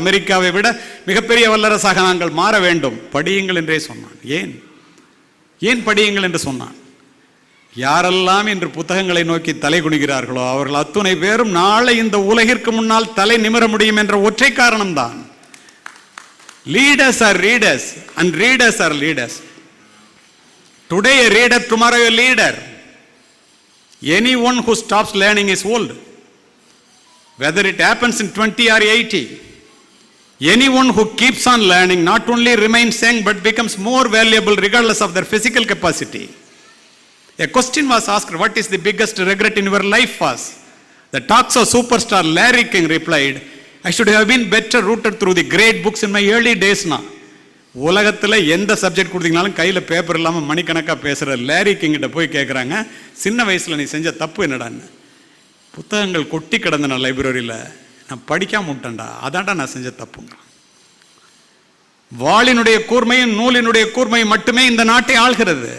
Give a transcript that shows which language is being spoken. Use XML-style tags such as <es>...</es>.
<ta>அமெரிக்காவை விட மிகப்பெரிய வல்லரசாக நாங்கள் மாற வேண்டும், படியுங்கள் என்றே சொன்னான். ஏன் படியுங்கள் என்று சொன்னான்? யாரெல்லாம் இன்று புத்தகங்களை நோக்கி தலை குனிகிறார்களோ அவர்கள் அத்துணை பேரும் நாளை இந்த உலகிற்கு முன்னால் தலை நிமிர முடியும் என்ற ஒற்றை காரணம்தான்.</ta> <en>Leaders are readers and readers are leaders. Today a reader, tomorrow a leader. Anyone who stops learning is old. Whether it happens in 20 or 80. Anyone who keeps on learning not only remains young but becomes more valuable regardless of their physical capacity. A question was asked, what is the biggest regret in your life was? The talks of superstar Larry King replied, I should have been better rooted through the great books in my early days.</en> <ta>உலகத்தில் எந்த subject கொடுத்தீங்கனாலும் கையில் paper இல்லாமல் மணிக்கணக்காக பேசுகிற Larry கிங்கிட்ட போய் கேட்குறாங்க, சின்ன வயசில் நீ செஞ்ச தப்பு என்னடான்னு. புத்தகங்கள் கொட்டி கிடந்த லைப்ரரியில் நான் படிக்காம விட்டேன்டா, அதான்டா நான் செஞ்ச தப்புங்க. வாளினுடைய கூர்மையும் நூலினுடைய கூர்மையும் மட்டுமே இந்த நாட்டை ஆள்கிறது.</ta>